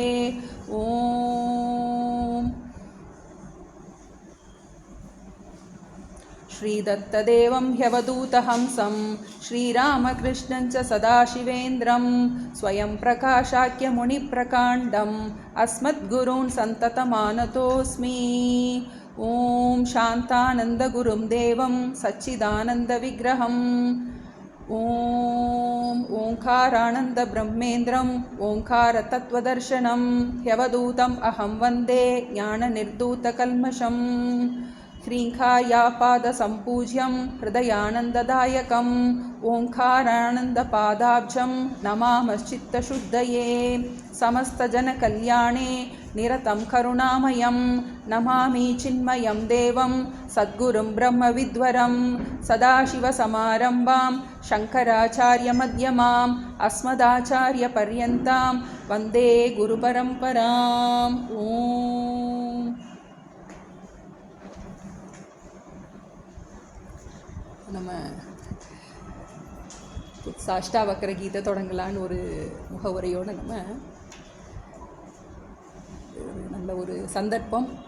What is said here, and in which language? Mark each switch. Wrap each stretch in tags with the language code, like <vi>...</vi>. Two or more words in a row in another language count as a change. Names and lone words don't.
<sa>ओम श्रीदत्तदेवं ह्यवधूतहंसं श्रीरामकृष्णं च सदाशिवेन्द्रं स्वयं प्रकाशाख्यमुनिप्रकाण्डम् अस्मद्गुरून् सन्ततमानतोऽस्मि। ॐ शान्तानन्दगुरुं देवं सच्चिदानन्दविग्रहम् ॐ ओङ्कारानन्द ब्रह्मेन्द्रं ओङ्कारतत्त्वदर्शनम् यवधूतम् अहं वन्दे ज्ञाननिर्धूतकल्मषम् ह्रीङ्खायापादसम्पूज्यं हृदयानन्ददायकं ओङ्कारानन्दपादाब्जं नमामश्चित्तशुद्धये समस्तजनकल्याणे निरतं करुणामयं नमामि चिन्मयं देवं सद्गुरुं ब्रह्मविद्वरं सदाशिवसमारम्भां शङ्कराचार्यमध्यमाम् अस्मदाचार्यपर्यन्तां वन्दे गुरुपरम्पराम् ओम्.</sa> <ta>நம்ம அஷ்டாவக்ர கீதை தொடங்கலான்னு ஒரு முகவுரையோடு நம்ம நல்ல ஒரு சந்தர்ப்பம்.</ta>